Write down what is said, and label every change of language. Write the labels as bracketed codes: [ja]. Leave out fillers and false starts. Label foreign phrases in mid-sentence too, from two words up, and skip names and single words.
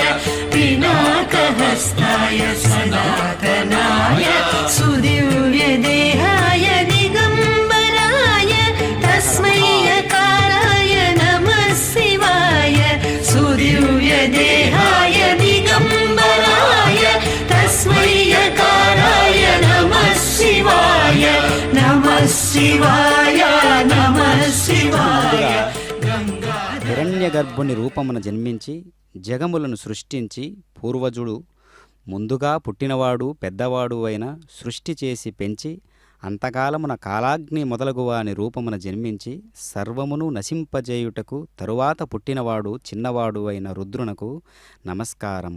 [sa] पिनाकहस्ताय सनातनाय सुदिव्यदेहाय दिगम्बराय तस्मै यकाराय नमः शिवाय सुदिव्यदेहाय दिगम्बराय तस्मै यकाराय नमः शिवाय नमः शिवाय नमः शिवाय [te] హిరణ్య గర్భుని రూపమున జన్మించి జగములను సృష్టించి పూర్వజుడు ముందుగా పుట్టినవాడు పెద్దవాడు అయిన సృష్టి చేసి పెంచి అంతకాలమున కాలాగ్ని మొదలగువాని రూపమున జన్మించి సర్వమును నశింపజేయుటకు తరువాత పుట్టినవాడు చిన్నవాడు అయిన రుద్రునకు నమస్కారము.